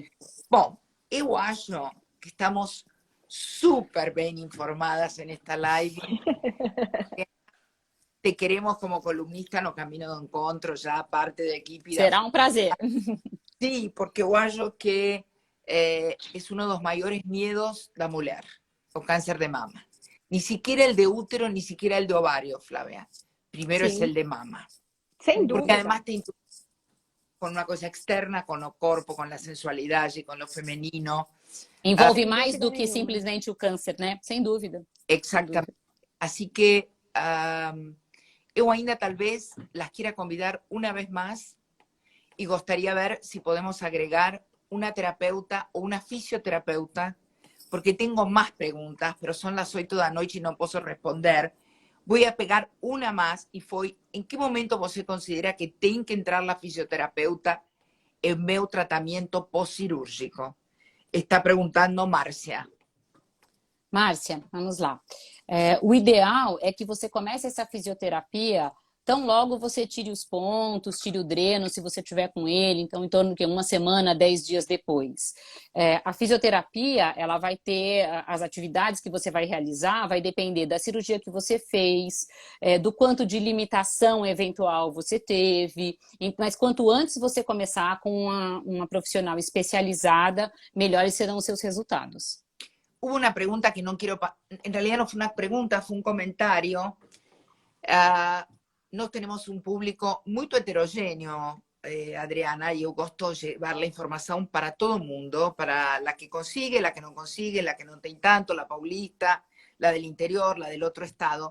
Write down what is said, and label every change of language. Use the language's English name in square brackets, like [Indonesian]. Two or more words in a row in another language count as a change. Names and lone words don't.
[Portuguese] Bom, eu acho que estamos super bem informadas nesta live. [Spanish] Te queremos como columnista [Portuguese] no Caminho do Encontro, já parte da equipe. Será um prazer. Sim, porque eu acho que é um dos maiores medos da mulher, o câncer de mama. [Spanish] Ni siquiera el de útero, ni siquiera el de ovario, Flávia. Primero es el de mama. [Portuguese] Sem dúvida. [Spanish] Porque además tem con una cosa externa, con el corpo, con la sensualidad, con lo femenino. [Portuguese] Envolve mais do que simplesmente o câncer, né? Sem dúvida. [Spanish] Exactamente. Así que [Portuguese] eu ainda talvez [Spanish] las quiera convidar una vez más y gustaría ver si podemos agregar una terapeuta o una fisioterapeuta, porque tengo más preguntas, pero son las 8 [Portuguese] da noite [Spanish] y no puedo responder. Voy a pegar una más y foi, ¿en qué momento [Portuguese] você considera que tem que entrar [Spanish] la fisioterapeuta en [Portuguese] meu tratamento pós-cirúrgico? Está perguntando Márcia. Márcia, vamos lá. O ideal é que você comece essa fisioterapia tão logo você tire os pontos, tire o dreno, se você tiver com ele, então em torno de uma semana, 10 dias depois. A fisioterapia, ela vai ter as atividades que você vai realizar, vai depender da cirurgia que você fez, do quanto de limitação eventual você teve, mas quanto antes você começar com uma profissional especializada, melhores serão os seus resultados. [Spanish] Hubo una pregunta que no quiero... En realidad no fue una pregunta, fue un comentario. Nós tenemos un público muy heterogéneo, Adriana, y yo gosto llevar la información para todo el mundo, para la que consigue, la que no consigue, la que no tiene tanto, la paulista, la del interior, la del otro estado.